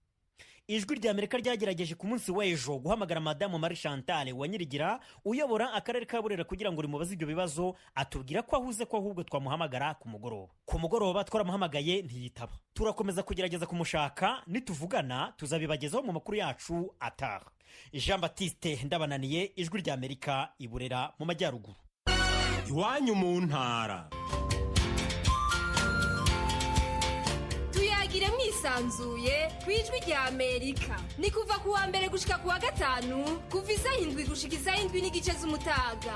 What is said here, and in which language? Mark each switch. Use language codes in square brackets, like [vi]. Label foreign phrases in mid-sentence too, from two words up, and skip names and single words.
[rw] Ijwi ry'Amerika ryagerageje ku munsi w'ejo guhamagara Madamu Marie Chantal Wanyirigira uyobora akarere ka Burera kugira ngo rimubaze ibyo bibazo, atubwira ko ahuze ko ahubwo twamuhamagara ku mugoroba. Ku mugoroba twaramuhamagaye ntiyitaba. Turakomeza kugerageza kumushaka, nituvugana tuzabibagezaho mu makuru yacu ataha. Jean Baptiste Ndabananiye, Ijwi ry'Amerika i Burera mu majyaruguru. [rn] Iwanyu mu ntara. Tuyagire mwisanzuye kwijwi rya Amerika. Ni kuva kuwa mbere gushika kuwa gatanu, kuva 7 gushika 7:30 z'umutaga.